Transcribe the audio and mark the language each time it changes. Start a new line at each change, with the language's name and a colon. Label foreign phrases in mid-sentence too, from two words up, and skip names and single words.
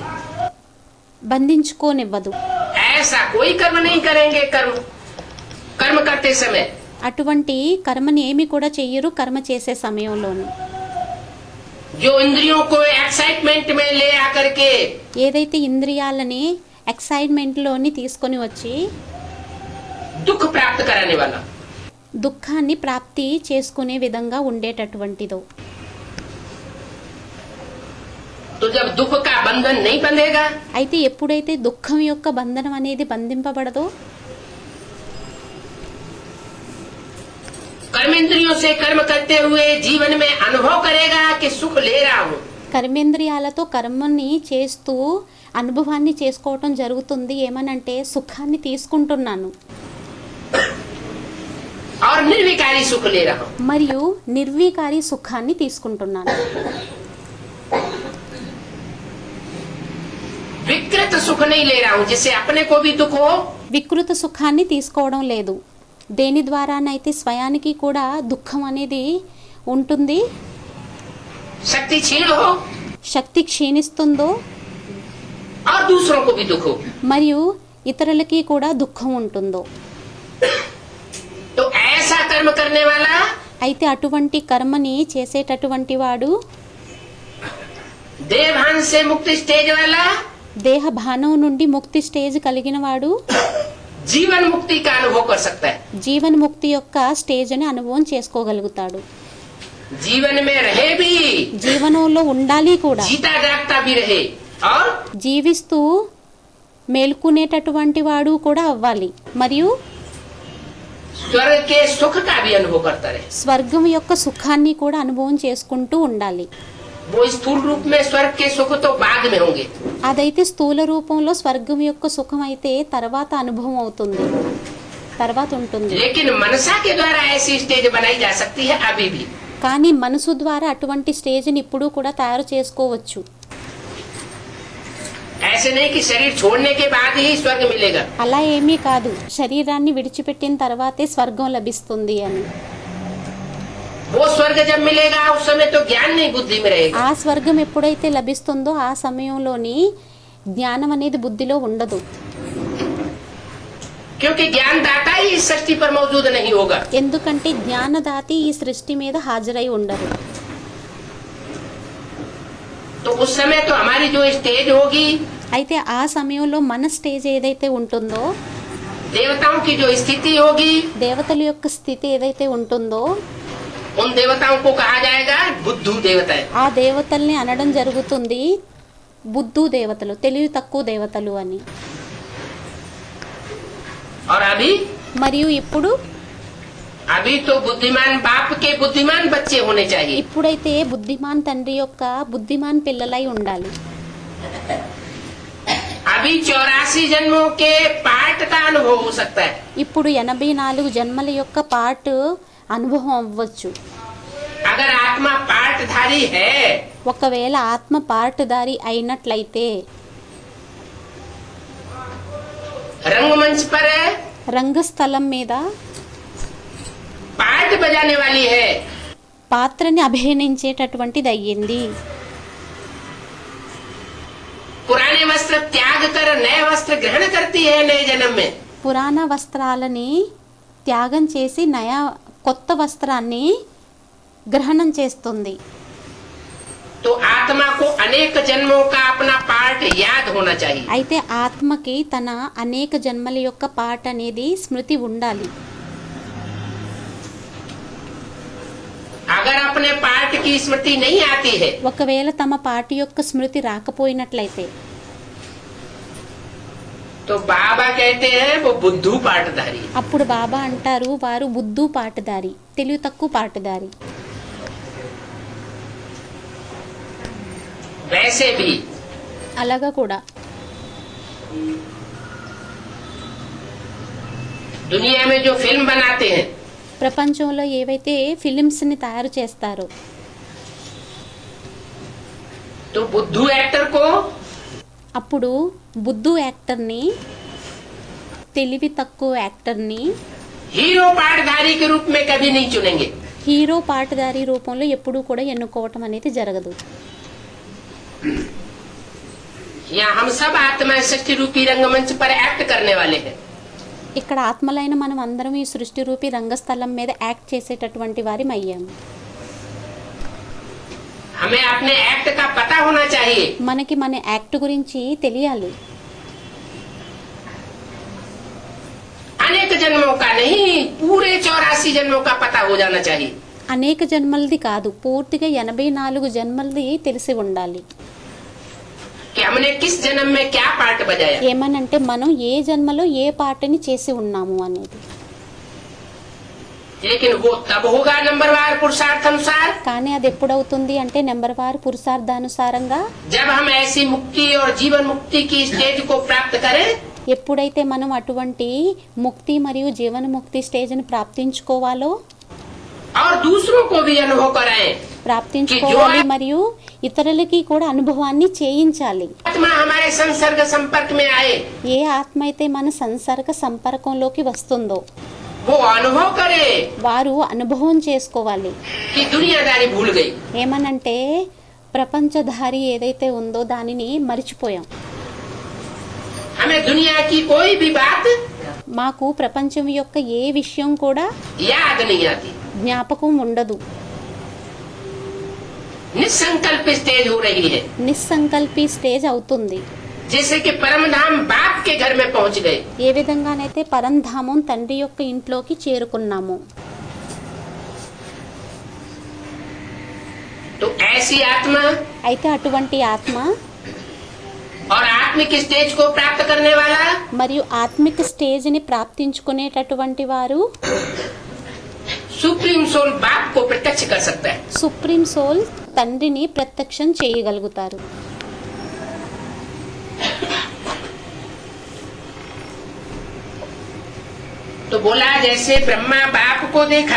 Telugu: బంధించుకోనివ్వదు.
Hindi: ऐसा कोई कर्म नहीं करेंगे। कर्म करते समय
Telugu: అటువంటి కర్మని ఏమి కూడా చెయ్యరు కర్మ చేసే సమయంలోను.
Hindi: जो इंद्रियों को एक्साइटमेंट में ले आकर के
Telugu: ఏదైతే ఇంద్రియాలని ఎక్సైట్మెంట్లోని తీసుకొని వచ్చి
Hindi: दुख प्राप्त कराने वाला,
Telugu: దుఃఖాన్ని ప్రాప్తి చేసుకునే విధంగా ఉండేటటువంటిదో.
Hindi: तो जब दुख का बंधन नहीं बंधेगा,
Telugu: అయితే ఎప్పుడైతే దుఃఖం యొక్క బంధనం అనేది బంధింపబడదో,
Hindi: कर्मेंद्रियों से कर्म करते हुए जीवन में अनुभव करेगा कि सुख ले रहा हूँ।
Telugu: కర్మేంద్రియాలతో కర్మని చేస్తూ అనుభవాన్ని చేసుకోవటం జరుగుతుంది. ఏమనంటే సుఖాన్ని తీసుకుంటున్నాను
Hindi: और निर्विकारी सुख ले रहा हूँ।
Telugu: మరియు నిర్వికారి సుఖాన్ని తీసుకుంటున్నాను.
Hindi: विकृत सुख नहीं ले रहा हूँ जिससे अपने को भी दुख हो
Telugu: వికృత సుఖాన్ని తీసుకోవడం లేదు. దేని ద్వారానైతే స్వయానికి కూడా దుఃఖం అనేది ఉంటుంది,
Hindi: शक्ति क्षीण हो
Telugu: శక్తి క్షీణిస్తుందో,
Hindi: और दूसरों को भी दुख हो।
Telugu: మరియు ఇతరులకి కూడా దుఃఖం ఉంటుందో.
Hindi: तो ऐसा कर्म करने वाला
Telugu: అయితే అటువంటి కర్మని చేసేటటువంటి వాడు
Hindi: देवभान से मुक्ति स्टेज वाला
Telugu: దేహ భానం నుండి ముక్తి స్టేజ్ కలిగిన వాడు
Hindi: जीवन मुक्ति का अनुभव कर सकता है।
Telugu: జీవన్ ముక్తి యొక్క స్టేజ్ అని అనుభవం చేసుకోగలుగుతాడు.
Hindi: जीवन में रहे भी,
Telugu: జీవనంలో ఉండాలి కూడా,
Hindi: जीता जागता भी रहे और
Telugu: జీవిస్తూ మేల్కొనేటటువంటి వాడు కూడా అవ్వాలి, మరియు
Hindi: स्वर्ग के सुख का भी अनुभव करता रहे।
Telugu: స్వర్గం యొక్క సుఖాన్ని కూడా అనుభవం చేసుకుంటూ ఉండాలి.
Hindi: वो स्थूल रूप में स्वर्ग के सुख तो बाद में होंगे,
Telugu: అదైతే స్థూల రూపంలో స్వర్గం యొక్క సుఖం అయితే తర్వాత అనుభవం అవుతుంది, తర్వాత ఉంటుంది.
Hindi: लेकिन मनसा के द्वारा ऐसी स्टेज बनाई जा सकती है अभी भी।
Telugu: కానీ మనసు ద్వారా అటువంటి స్టేజ్ని ఇప్పుడు కూడా తయారు చేసుకోవచ్చు.
Hindi: ऐसे नहीं कि शरीर छोड़ने के बाद ही स्वर्ग मिलेगा।
Telugu: అలా ఏమీ కాదు శరీరాన్ని విడిచిపెట్టిన తర్వాతే స్వర్గం లభిస్తుంది అని.
Hindi: वो स्वर्ग जब मिलेगा उस समय तो ज्ञान नहीं बुद्धि में रहेगा।
Telugu: ఆ స్వర్గం ఎప్పుడైతే లభిస్తుందో ఆ సమయంలోని జ్ఞానం అనేది బుద్ధిలో ఉండదు.
Hindi: क्योंकि ज्ञान दाता ही इस सृष्टि पर मौजूद नहीं होगा।
Telugu: ఎందుకంటే జ్ఞానదాతి ఈ సృష్టి మీద హాజరై ఉండరు.
Hindi: तो उस समय तो हमारी जो स्टेज होगी,
Telugu: అయితే ఆ సమయంలో మన స్టేజ్ ఏదైతే ఉంటుందో,
Hindi: देवताओं की जो स्थिति होगी,
Telugu: దేవతల యొక్క స్థితి ఏదైతే ఉంటుందో,
Hindi: उन देवताओं को कहा जाएगा बुद्धू देवता है।
Telugu: ఆ దేవతల్ని అనడం జరుగుతుంది బుద్ధు దేవతలు, తెలివి తక్కువ దేవతలు అని.
Hindi: और
Telugu: మరియు ఇప్పుడు
Hindi: तो बुद्धिमान बाप के बुद्धिमान बच्चे होने चाहिए।
Telugu: ఇప్పుడైతే బుద్ధిమాన్ తండ్రి యొక్క బుద్ధిమాన్ పిల్లలై ఉండాలి.
Hindi: अभी 84 जन्मों के पाठ का अनुभव हो सकता है।
Telugu: ఇప్పుడు 84 జన్మల యొక్క పార్ట్ అనుభవం అవ్వచ్చు.
Hindi: अगर आत्मा पाठधारी है
Telugu: ఒకవేళ ఆత్మ పార్ట్దారి అయినట్లయితే
Hindi: रंगमंच पर
Telugu: రంగస్థలం మీద
Hindi: पाठ बजाने वाली है,
Telugu: పాత్రని అభినయించేటటువంటిది అయ్యింది.
Hindi: पुराने वस्त्र त्याग कर नए वस्त्र ग्रहण करती है नए जन्म में।
Telugu: పురాణ వస్త్రాలని త్యాగం చేసి కొత్త వస్త్రాన్ని గ్రహణం చేస్తుంది.
Hindi: तो आत्मा को अनेक जन्मों का अपना पाठ याद होना चाहिए।
Telugu: అయితే ఆత్మకి తన అనేక జన్మల యొక్క పాట అనేది స్మృతి ఉండాలి.
Hindi: अगर अपने पाठ की स्मृति नहीं आती है
Telugu: ఒకవేళ తమ పాట యొక్క స్మృతి రాకపోయినట్లయితే
Hindi: तो बाबा कहते हैं वो बुद्धू पाठधारी।
Telugu: అప్పుడు బాబా అంటారు వారు బుద్ధు పాటదారి, తెలివి తక్కువ పాటదారి.
Hindi: वैसे भी
Telugu: అలాగా కూడా
Hindi: दुनिया में जो फिल्म बनाते हैं
Telugu: ప్రపంచంలో ఏవైతే ఫిలిమ్స్ని తయారు చేస్తారో,
Hindi: तो बुद्धू एक्टर को
Telugu: అప్పుడు బుద్ధు యాక్టర్ని, తెలివి తక్కువ యాక్టర్ని
Hindi: हीरो पाठधारी के रूप में कभी नहीं चुनेंगे।
Telugu: హీరో పాటదారి రూపంలో ఎప్పుడూ కూడా ఎన్నుకోవటం అనేది జరగదు.
Hindi: यहाँ हम सब आत्मा सृष्टि रूपी रंगमंच पर एक्ट करने वाले हैं।
Telugu: ఇక్కడ ఆత్మలైన మనం అందరం ఈ సృష్టి రూపీ రంగస్థలం మీద యాక్ట్ చేసేటటువంటి వారిం అయ్యాము.
Hindi: हमें अपने एक्ट का पता होना चाहिए।
Telugu: మనకి మన యాక్ట్ గురించి తెలియాలి.
Hindi: अनेक जन्मों का नहीं, पूरे 84 जन्मों का पता हो जाना चाहिए।
Telugu: అనేక జన్మలది కాదు, పూర్తిగా 84 జన్మలది తెలిసి ఉండాలి.
Hindi: कि हमने किस जन्म में क्या पार्ट बजाया।
Telugu: ఏమనంటే మనం ఏ జన్మలో ఏ పాటని చేసి ఉన్నాము అనేది.
Hindi: लेकिन वो तब होगा नंबरवार पुरुषार्थ अनुसार,
Telugu: కానీ అది ఎప్పుడవుతుంది అంటే నెంబర్ వారు పురుషార్థానుసారంగా,
Hindi: जब हम ऐसी मुक्ति और जीवन मुक्ति की स्टेज को प्राप्त करें।
Telugu: ఎప్పుడైతే మనం అటువంటి ముక్తి మరియు జీవన్ముక్తి స్టేజ్ని ప్రాప్తించుకోవాలో,
Hindi: और दूसरों को भी अनुभव कराएं।
Telugu: ప్రాప్తించుకోవాలి మరియు ఇతరులకి కూడా అనుభవాన్ని చేయించాలి.
Hindi: आत्मा हमारे संसर्ग संपर्क में आए,
Telugu: ఏ ఆత్మ అయితే మన సంసర్గ సంపర్కంలోకి వస్తుందో
Hindi: वो अनुभव करे
Telugu: వారు అనుభవం చేసుకోవాలి.
Hindi: कि दुनियादारी भूल गई।
Telugu: ఏమనంటే ప్రపంచధారి ఏదైతే ఉందో దానిని మరిచిపోయాం.
Hindi: हमें दुनिया की कोई भी बात
Telugu: మాకు ప్రపంచం యొక్క ఏ విషయం కూడా
Hindi: याद नहीं आती।
Telugu: జ్ఞాపకం ఉండదు.
Hindi: निसंकल्प स्टेज हो रही है,
Telugu: నిస్సంకల్పి స్టేజ్ అవుతుంది.
Hindi: जैसे कि परमधाम बाप के घर में पहुंच गए।
Telugu: ఏ విధంగానైతే పరంధామం తండ్రి యొక్క ఇంట్లోకి చేరుకున్నాము.
Hindi: तो ऐसी आत्मा
Telugu: అయితే అటువంటి ఆత్మ
Hindi: और आत्मिक स्टेज को प्राप्त करने वाला
Telugu: మరియు ఆత్మిక స్టేజ్ని ప్రాప్తించుకునేటటువంటి వారు
English: supreme soul
Hindi: बाप को प्रत्यक्ष कर सकता है।
English: supreme soul
Telugu: తండ్రిని ప్రత్యక్షం చేయగలుగుతారు.
Hindi: तो बोला जैसे ब्रह्मा बाप को देखा,